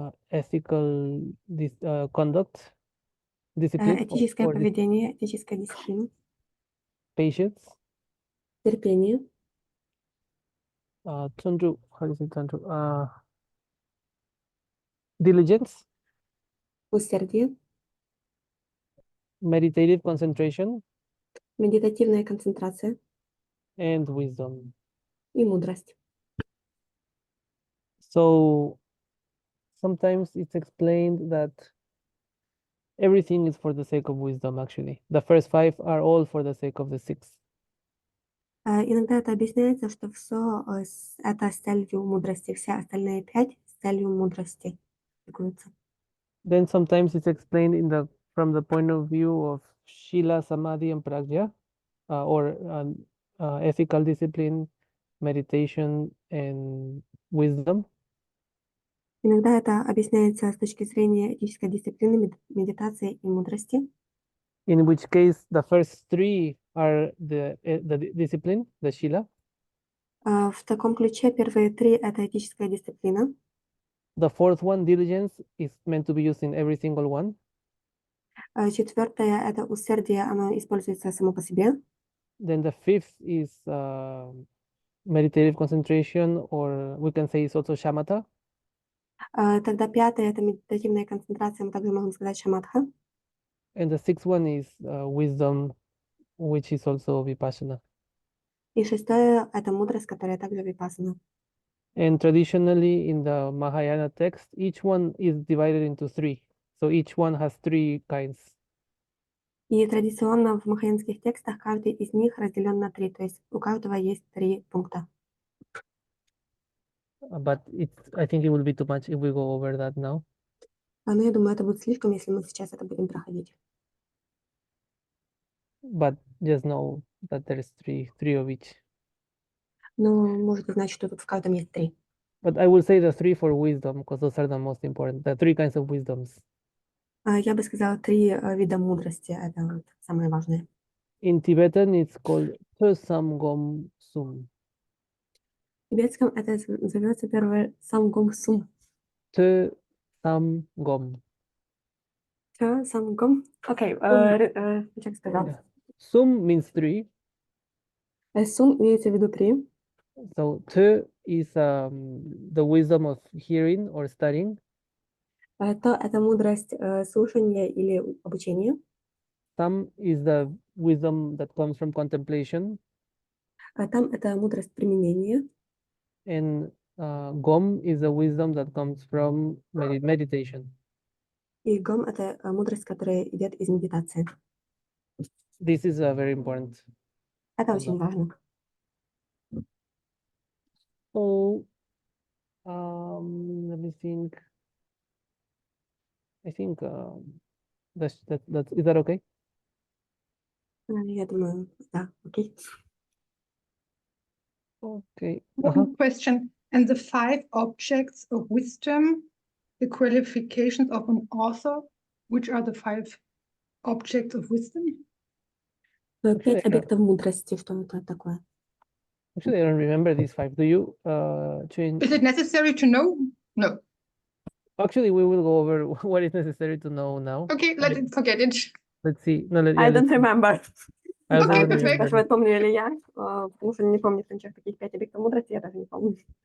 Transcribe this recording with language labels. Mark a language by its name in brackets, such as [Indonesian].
[English] ethical conduct, discipline, [Russian] этическое поведение, этическая дисциплина, [English] patience, [Russian] терпение, [English] Tundru, how is it Tundru? Diligence, [Russian] усердие, [English] meditative concentration, [Russian] медитативная концентрация [English] and wisdom. [Russian] и мудрость. [English] So sometimes it's explained that everything is for the sake of wisdom, actually. The first 5 are all for the sake of the 6. [Russian] Иногда это объясняется, что все это с целью мудрости, все остальные 5 с целью мудрости практикуются. [English] Then sometimes it's explained from the point of view of Shila, Samadhi, and Prajna, or ethical discipline, meditation, and wisdom. [Russian] Иногда это объясняется с точки зрения этической дисциплины, медитации и мудрости. [English] In which case, the first 3 are the discipline, the Shila. [Russian] В таком ключе первые 3 — это этическая дисциплина. [English] The fourth one, diligence, is meant to be used in every single one. [Russian] Четвертое – это усердие, оно используется само по себе. [English] Then the fifth is meditative concentration, or we can say it's also shamatha. [Russian] Тогда пятое – это медитативная концентрация, мы также можем сказать шаматха. [English] And the sixth one is wisdom, which is also vipassana. [Russian] И шестое – это мудрость, которая также випассана. [English] And traditionally in the Mahayana text, each one is divided into three. So each one has three kinds. [Russian] И традиционно в махаянских текстах каждый из них разделен на три, то есть у каждого есть три пункта. [English] But I think it will be too much if we go over that now. [Russian] Но я думаю, это будет слишком, если мы сейчас это будем проходить. [English] But just know that there is three of each. [Russian] Но можете знать, что тут в каждом есть три. [English] But I will say the three for wisdom, because those are the most important. The three kinds of wisdoms. [Russian] Я бы сказала, три вида мудрости – это вот самое важное. [English] In Tibetan, it's called Tösam Gom Sum. [Russian] В тибетском это зовется первое самгом сум. [English] Tösam Gom. [Russian] Самгом. Окей, как сказал. [English] Yeah. Sum means three. [Russian] Сум имеется в виду три. [English] So Tö is the wisdom of hearing or studying. [Russian] То это мудрость слушания или обучения. [English] Sam is the wisdom that comes from contemplation. [Russian] Там это мудрость применения. [English] And Gom is the wisdom that comes from meditation. [Russian] И гом – это мудрость, которая идет из медитации. [English] This is very important. [Russian] Это очень важно. [English] So, let me think. I think that's is that okay? [Russian] Я думаю, да, окей. [English] Okay. One question. And the five objects of wisdom, the qualifications of an author, which are the five objects of wisdom? [Russian] Пять объектов мудрости, что это такое? [English] Actually, I don't remember these five. Do you change? Is it necessary to know? No. Actually, we will go over what is necessary to know now. Okay, let's forget it. Let's see. No, I don't remember. I also Okay, don't perfect. remember. [Russian] Спрашивает, помню ли я, потому что не помню, в каких пять объектов мудрости, я даже не помню.